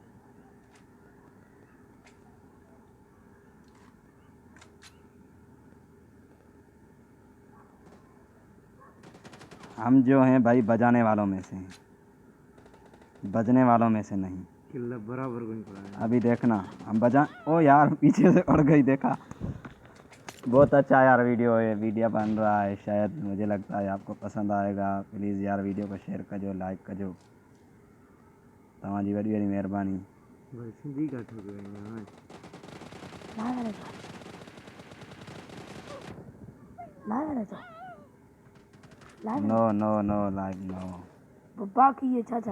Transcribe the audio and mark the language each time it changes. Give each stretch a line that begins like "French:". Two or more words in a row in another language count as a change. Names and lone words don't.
Hindi: हम जो हैं भाई बजाने वालों में से हैं, बजने वालों में से नहीं। किल्ला बराबर को नहीं पड़ा है। अभी देखना हम बजा। ओ यार पीछे से उड़ गई, देखा। बहुत अच्छा यार वीडियो है, वीडियो बन रहा है, शायद मुझे लगता है आपको पसंद आएगा।
Sindhi: प्लीज़ यार वीडियो को शेयर कजो, लाइक कजो, तव्हांजी वॾी वॾी महिरबानी।
Hindi: भाई सिंधी का ठोक रहे हैं यार। ना करे तो लाइव
English: No no no live no,
Hindi: बाकी ये चाचा